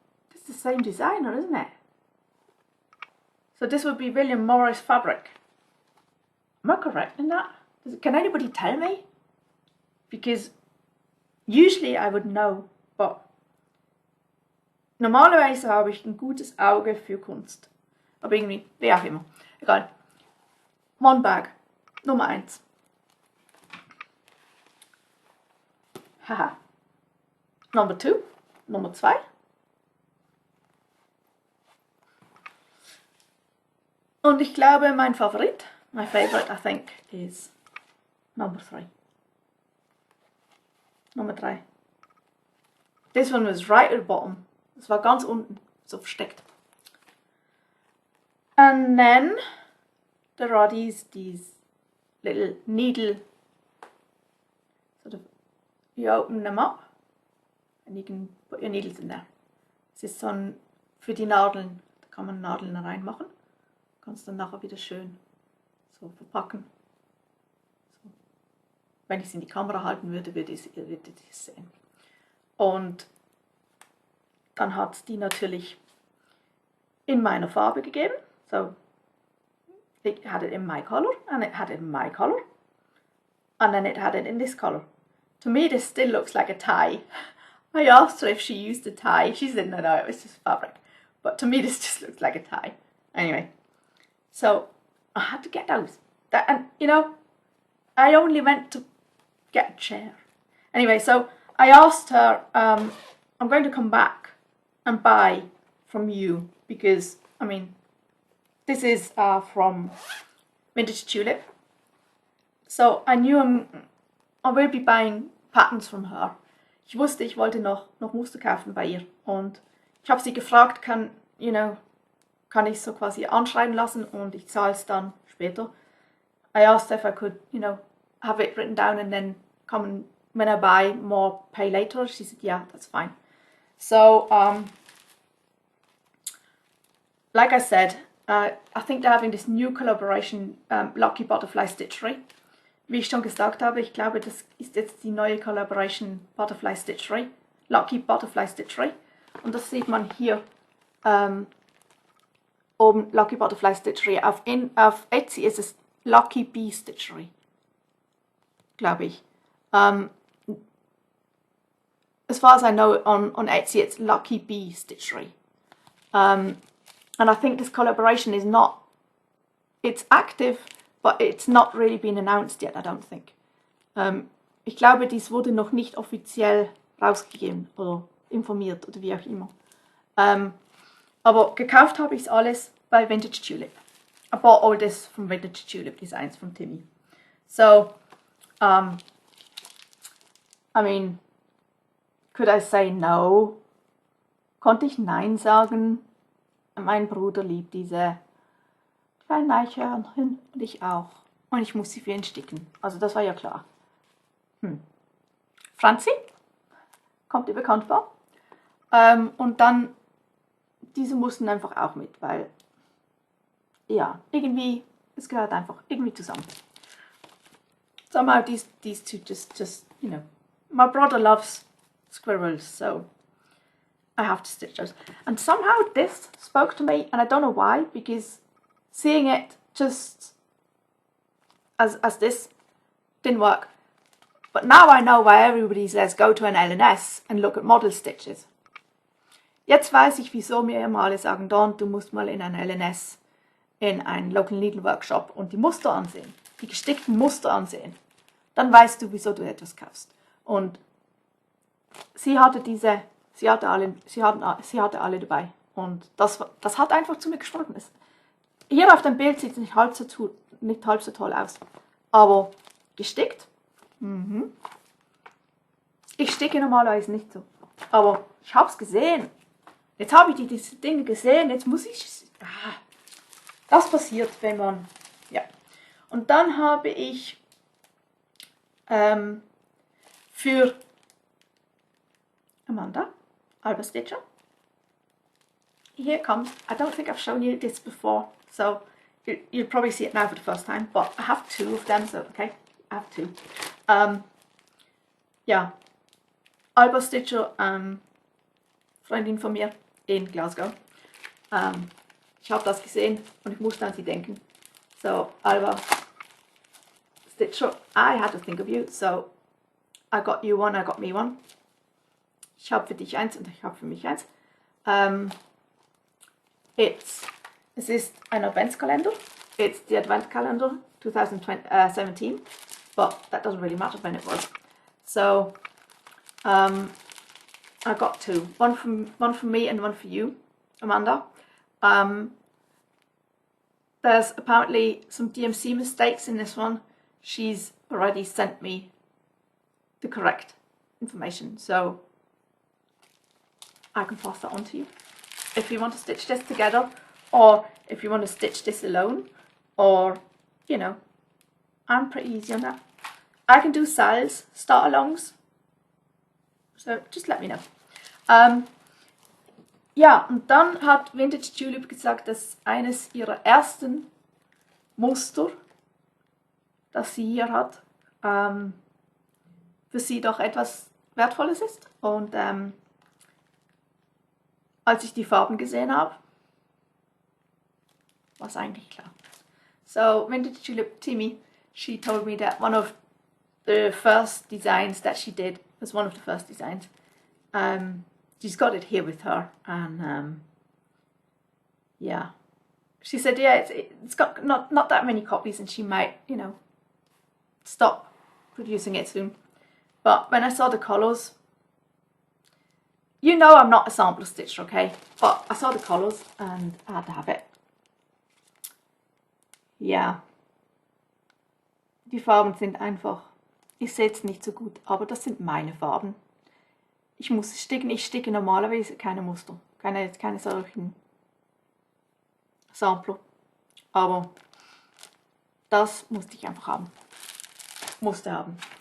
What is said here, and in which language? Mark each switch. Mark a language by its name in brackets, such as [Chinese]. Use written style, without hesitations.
[English] This is the same designer, isn't it? So this would be William Morris fabric. Am I correct in that? Can anybody tell me? Because usually I would know, [German] but normalerweise habe ich ein gutes Auge für Kunst. Aber irgendwie, wie auch immer. Egal. [English] One bag. [German] Nummer 1. [English] Haha. Number 2. [German] Nummer 2. Und ich glaube, mein Favorit, [English] my favorite I think, is number 3. [German] Nummer 3. [English] This one was right at the bottom. [German] Es war ganz unten, so versteckt. [English] And then there are these little needle, sort of, you open them up and you can put your needles in there. [German] Es ist so ein, für die Nadeln, da kann man Nadeln reinmachen. Kannst dann nachher wieder schön so verpacken. So. Wenn ich es in die Kamera halten würde, würdet ihr es sehen. Und dann hat es die natürlich in meiner Farbe gegeben. [English] So, it had it in my color, and it had it in my color, and then it had it in this color. To me, this still looks like a tie. I asked her if she used a tie. She said no, it was just fabric. But to me, this just looks like a tie. Anyway, so I had to get those. And you know, I only went to get a chair. Anyway, so I asked her, I'm going to come back and buy from you because, I mean, this is from Vintage Tulip. So I knew I will be buying patterns from her. [German] Ich wusste, ich wollte noch Muster kaufen bei ihr. Und ich habe sie gefragt, kann ich so quasi anschreiben lassen und ich zahle es dann später. [English] I asked if I could, have it written down and then come when I buy more, pay later. She said, yeah, that's fine. So, like I said, I think they're having this new collaboration, Lucky Butterfly Stitchery. [German] Wie ich schon gesagt habe, ich glaube, das ist jetzt die neue Collaboration Butterfly Stitchery, Lucky Butterfly Stitchery. Und das sieht man hier oben, Lucky Butterfly Stitchery. Auf Etsy ist es Lucky Bee Stitchery, glaube ich. [English] As far as I know, on Etsy, it's Lucky Bee Stitchery. And I think this collaboration is not, it's active, but it's not really been announced yet, I don't think. [German] Ich glaube, dies wurde noch nicht offiziell rausgegeben oder informiert oder wie auch immer. Aber gekauft habe ich es alles bei Vintage Tulip. [English] I bought all this from Vintage Tulip Designs from Timmy. So, I mean, could I say no? [German] Konnte ich Nein sagen? Mein Bruder liebt diese kleinen Eichhörnchen und ich auch. Und ich muss sie für ihn sticken. Also das war ja klar. Franzi kommt ihr bekannt vor. Und dann, diese mussten einfach auch mit, weil, ja, irgendwie, es gehört einfach irgendwie zusammen. [English] Somehow these two just, my brother loves squirrels, so I have to stitch those. And somehow this spoke to me, and I don't know why, because seeing it just as this didn't work. But now I know why everybody says go to an LNS and look at model stitches. [German] Jetzt weiß ich, wieso mir immer alle sagen, Don, du musst mal in ein LNS, in einen Local Needle Workshop und die Muster ansehen, die gestickten Muster ansehen. Dann weißt du, wieso du etwas kaufst. Und sie hatte alle dabei. Und das hat einfach zu mir gesprochen. Hier auf dem Bild sieht es nicht halb so toll aus. Aber gestickt? Ich sticke normalerweise nicht so. aber ich habe es gesehen. Jetzt habe ich diese Dinge gesehen, jetzt muss ich... Das passiert, wenn man... Ja. Und dann habe ich für Amanda, Alba Stitcher. [English] Here it comes. I don't think I've shown you this before, so you'll probably see it now for the first time, but I have 2 of them, so okay, I have 2. [German] Ja, Alba Stitcher, Freundin von mir in Glasgow. Ich habe das gesehen und ich musste an sie denken. [English] So, Alba Stitcher, I had to think of you, so I got you one, I got me one. [German] Ich habe für dich eins und ich habe für mich eins. Es ist ein Adventskalender. [English] It's the Advent Calendar 2017, but that doesn't really matter when it was. So I got 2, one from me and one for you, Amanda. There's apparently some DMC mistakes in this one. She's already sent me the correct information, so I can pass that on to you. If you want to stitch this together, or if you want to stitch this alone, or, you know, I'm pretty easy on that. I can do SALs, start-alongs, so just let me know. [German] Ja, und dann hat Vintage Tulip gesagt, dass eines ihrer ersten Muster, das sie hier hat, für sie doch etwas Wertvolles ist. Und als ich die Farben gesehen habe, war es eigentlich klar. [English] So, Vintage Tulip Timmy, she told me that one of the first designs that she did was one of the first designs. She's got it here with her, and yeah, she said, yeah, it's got not that many copies, and she might, you know, stop producing it soon. But when I saw the colours, you know I'm not a sampler stitcher, okay? But I saw the colours and I had to have it. [German] Ja, die Farben sind einfach, ich sehe es nicht so gut, aber das sind meine Farben. Ich muss sticken, ich sticke normalerweise keine Muster, keine solchen Sampler, aber das musste ich einfach haben. Musste haben.